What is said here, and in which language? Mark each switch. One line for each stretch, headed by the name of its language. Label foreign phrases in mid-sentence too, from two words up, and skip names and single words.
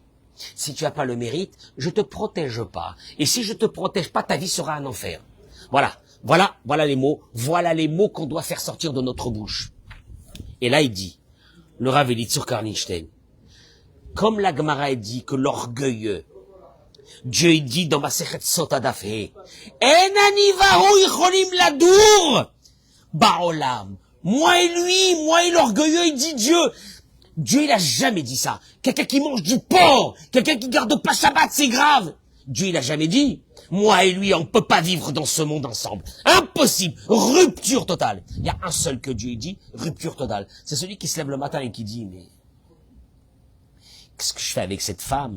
French: Si tu n'as pas le mérite, je te protège pas. Et si je te protège pas, ta vie sera un enfer. Voilà les mots qu'on doit faire sortir de notre bouche. Et là, il dit, le Rav Elitzur Karlinstein, comme la Gemara dit que l'orgueilleux, Dieu il dit dans Masechet Sota Daf He,
Hebrew: אין אני והוא יכולים לדור בעולם.
French: Moi et l'orgueilleux, il dit Dieu. Dieu, il a jamais dit ça. Quelqu'un qui mange du porc, quelqu'un qui garde pas Shabbat, c'est grave. Dieu, il a jamais dit. Moi et lui, on peut pas vivre dans ce monde ensemble. Impossible. Rupture totale. Il y a un seul que Dieu dit, rupture totale. C'est celui qui se lève le matin et qui dit, mais qu'est-ce que je fais avec cette femme?